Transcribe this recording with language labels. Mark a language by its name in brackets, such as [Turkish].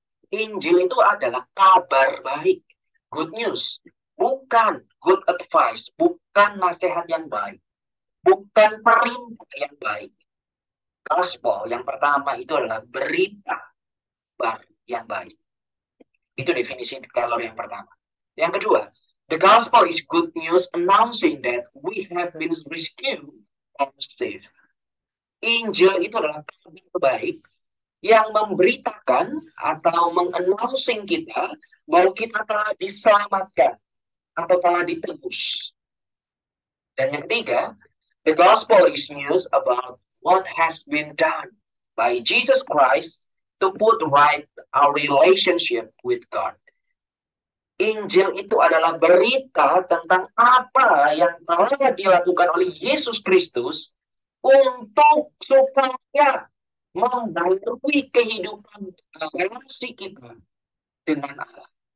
[Indonesian] Injil itu adalah kabar baik, [English] good news, [Indonesian] bukan [English] good advice, [Indonesian] bukan nasihat yang baik, bukan perintah yang baik. Gospel yang pertama itu adalah berita baru yang baik. Itu definisi kalau yang pertama. Yang kedua, [English] the gospel is good news announcing that we have been rescued and saved. [Indonesian] Injil itu adalah kabar baik yang memberitakan atau meng-announcing kita bahwa kita telah diselamatkan atau telah ditebus. Dan yang ketiga, [English] the gospel is news about what has been done by Jesus Christ to put right our relationship with God. [Indonesian] Injil itu adalah berita tentang apa yang telah dilakukan oleh Yesus Kristus untuk supaya membarui kehidupan relasi kita dengan Allah.